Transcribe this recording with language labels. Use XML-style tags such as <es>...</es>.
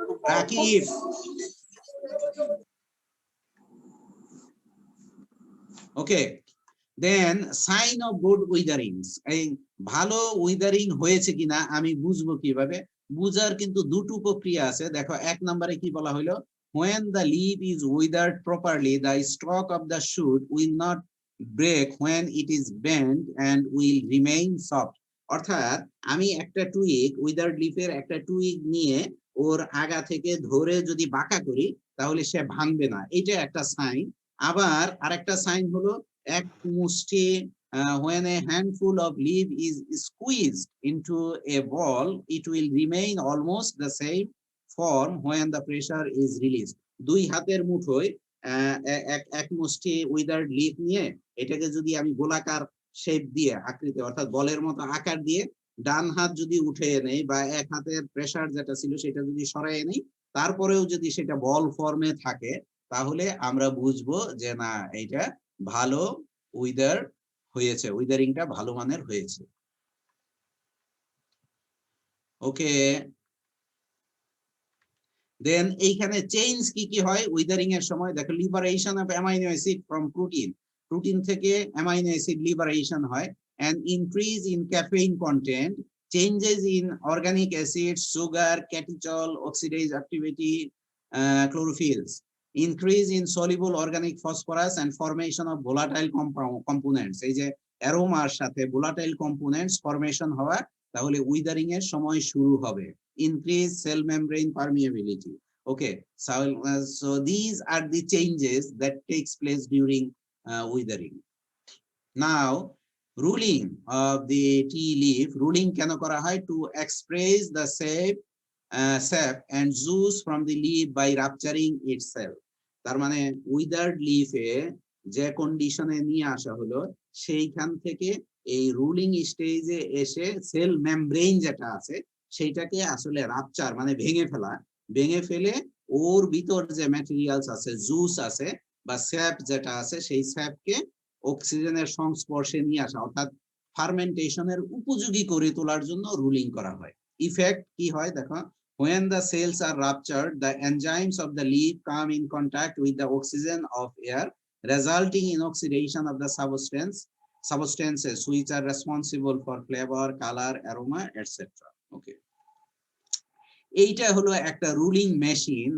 <bn>Rakib, okay.</bn> <en>then sign off good witherings,</en> <bn>এই ভালো উইদারিং হয়েছে কিনা আমি বুঝবো কিভাবে? বুঝার কিন্তু দুটো প্রক্রিয়া আছে। দেখো 1 নম্বরে কি বলা হলো,</bn> <en>when the leaf is withered properly the stalk of the shoot will not break when it is bent and will remain soft।</en> <bn>অর্থাৎ আমি একটা টুইগ, উইদার্ড লিফের একটা টুইগ নিয়ে ওর আগা থেকে ধরে যদি বাঁকা করি তাহলে সে ভাঙবে না, এটা একটা সাইন। আবার আরেকটা সাইন হলো এক মুষ্টি,</bn> <en>when a handful of leaf is squeezed into a ball it will remain almost the same form when the pressure is released।</en> <bn>দুই হাতের মুঠোয় এক মুষ্টি উইদার্ড লিফ নিয়ে এটাকে যদি আমি গোলাকার শেপ দিয়ে আকৃতি অর্থাৎ বলের মতো আকার দিয়ে ডান হাত যদি উঠে নেই বা এক হাতের প্রেসার যেটা ছিল সেটা যদি সরাই নেই, তারপরেও যদি সেটা বল ফর্মে থাকে তাহলে আমরা বুঝবো যে না এটা ভালো উইদার হয়েছে, উইদারিংটা ভালো মানের হয়েছে। ওকে, দেন এইখানে চেঞ্জ কি কি হয় উইদারিং এর সময়?</bn> <en>দেখো liberation of amino acid from protein,</en> <bn>protein থেকে অ্যামাইনো অ্যাসিড লিবারেশন হয়,</bn> <en>and increase in caffeine content, changes in organic acids, sugar, catechol, oxidase activity, chlorophylls, increase in soluble organic phosphorus and formation of volatile components।</en> <bn>এই যে অ্যারোমার সাথে</bn> <en>volatile components formation</en> <bn>হওয়া, তাহলে উইদারিং এর সময় শুরু হবে।</bn> <en>Increase cell membrane permeability। Okay, so these are the changes that takes place during withering. Now ruling of the tea leaf, ruling</en> <bn>কেন করা হয়?</bn> <en>To express the sap and juice from the leaf by rupturing itself।</en> <bn>তার মানে উইদার্ড লিফে যে কন্ডিশনে নিয়ে আসা হলো সেইখান থেকে এই রুলিং স্টেজে এসে সেল মেমব্রেন যেটা আছে সেইটাকে আসলে রাপচার মানে ভেঙে ফেলা, ভেঙে ফেলে ওর ভিতর যে ম্যাটেরিয়ালস আছে, জুস আছে বা স্যাপ যেটা আছে, সেই স্যাপকে অক্সিজেনের সংস্পর্শে নিয়ে আসা অর্থাৎ ফার্মেন্টেশনের উপযোগী করে তোলার জন্য রুলিং করা হয়। ইফেক্ট কি হয় দেখো,</bn> <en>when the cells are ruptured the enzymes of the leaf come in contact with the oxygen of air resulting in oxidation of the substances which are responsible for flavor, color, aroma, etc.</en> <bn>Okay, এইটা হলো একটা ruling machine.</bn>